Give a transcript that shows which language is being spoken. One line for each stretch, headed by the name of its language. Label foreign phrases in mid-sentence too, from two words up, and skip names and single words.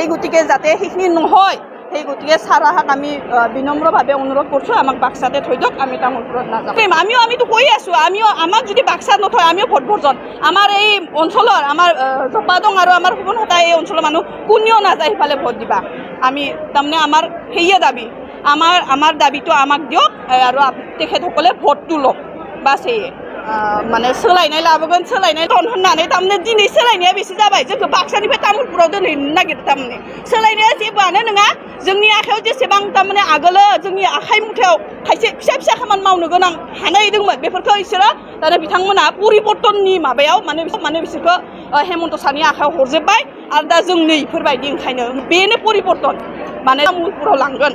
Assamese: গতিকে যাতে সেইখিনি নহয় সেই গতিকে ছাৰাহাক আমি বিনম্ৰভাৱে অনুৰোধ কৰিছোঁ আমাক বাক্সাতে থৈ দিয়ক আমি তামোলপুৰত নাযাওঁ আমিতো কৈ আছোঁ আমাক যদি বাক্সাত নথয় আমিও ভোট বৰ্জন আমাৰ এই অঞ্চলৰ আমাৰ জপাদং আৰু আমাৰ সুবনহতা এই অঞ্চলৰ মানুহ কোনেও নাযায় সিফালে ভোট দিবা আমি তাৰমানে আমাৰ সেয়ে দাবী আমাৰ দাবীটো আমাক দিয়ক আৰু তেখেতসকলে ভোটটো লওক বাছ সেয়ে মানে
Bodo: सोलायनाय लाबोगोन सोलायनाय दन होननानै थारमाने दिनै सोलायनाया बेसे जाबाय जोंखौ बाक्सानिफ्राय तामुलपुराव दोनहैनो नागिरदों थारमाने सोलायनाया जेबोआनो नङा जोंनि आखायाव जेसेबां थारमाने आगोलो जोंनि आखाइ मुथायाव खायसे फिसा फिसा खामानि मावनो गोनां हानाय दंमोन बेफोरखौ इसोरो दाना बिथांमोना परिबर्तननि माबायाव माने बिसोरखौ हेमन्त सारनि आखायाव हरजोब्बाय आरो दा जों नै इफोरबायदि ओंखायनो बेनो परिबर्तन माने तामुलपुराव लांगोन